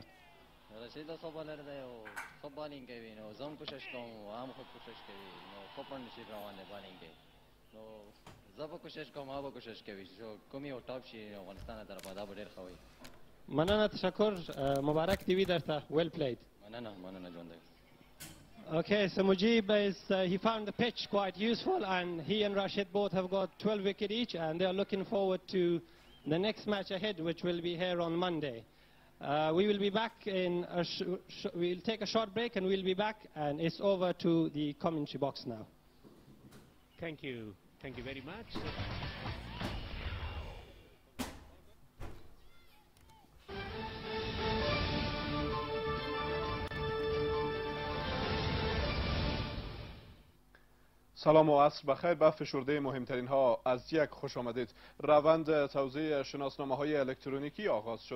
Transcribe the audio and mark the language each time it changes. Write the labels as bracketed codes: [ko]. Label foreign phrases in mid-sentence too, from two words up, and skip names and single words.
[ps] راشد ښه بالر دی او ښه بالینګ کوي نو زه هم کوشش کوم او هم ښه کوشش کوي نو ښه پارټنرشپ روان دی بالینګ کې نو زه به کوشش کوم هغه به کوشش کوي چې کوم یو ټاپ شي افغانستان طرفه دا به ډېر ښه وي. مننه تشکر مبارک دی وي درته. [en] well played. [ps] مننه ژوند دی. [en] Okay, so Mujib he found the pitch quite useful, and he and Rashid both have got 12 wicket each, and they are looking forward to the next match ahead, which will be here on Monday. We will be back in we'll take a short break and we'll be back, and it's over to the commentary box now. Thank you very much. [fa] سلام و عصر بخیر. به فشرده مهمترین ها از یک خوش آمدید. روند توزیع شناسنامه های الکترونیکی آغاز شد.